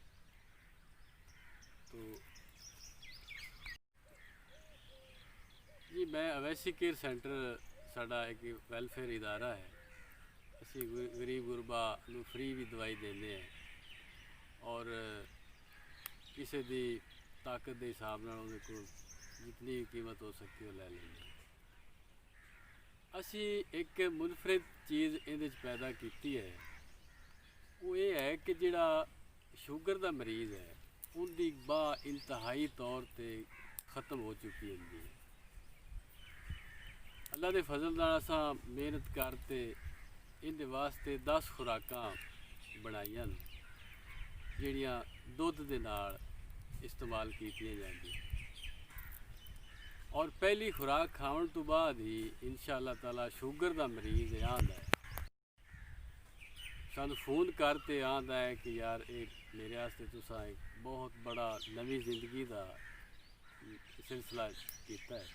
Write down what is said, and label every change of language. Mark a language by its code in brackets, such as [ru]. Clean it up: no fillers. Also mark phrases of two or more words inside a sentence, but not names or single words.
[pa] تو جی، میں اویسی کیئر سینٹر ساڈا ایک ویلفیئر ادارہ ہے، اسی غریب غربا نو فری بھی دوائی دینے ہیں اور کسی دی طاقت کے حساب نال انہاں کو جتنی قیمت ہو سکتی وہ لے لیں۔ اسی ایک منفرد چیز اندر پیدا کیتی ہے، وہ یہ ہے کہ جڑا شوگر دا مریض ہے ان دی باہ انتہائی طور تے ختم ہو چکی ہے۔ اللہ دے فضل نال اساں محنت کرتے ان دے واسطے 10 خوراکاں بنائیاں جڑیاں دودھ دے نال استعمال کیتیاں جاندیاں۔ اور پہلی خوراک کھاؤن تو بعد ہی انشاءاللہ تعالیٰ شوگر دا مریض آندا ہے سانو فون کرتے آندا ہے کہ یار میرے واسطے تساں ایک بہت بڑا نوی زندگی دا سلسلہ کیتا ہے.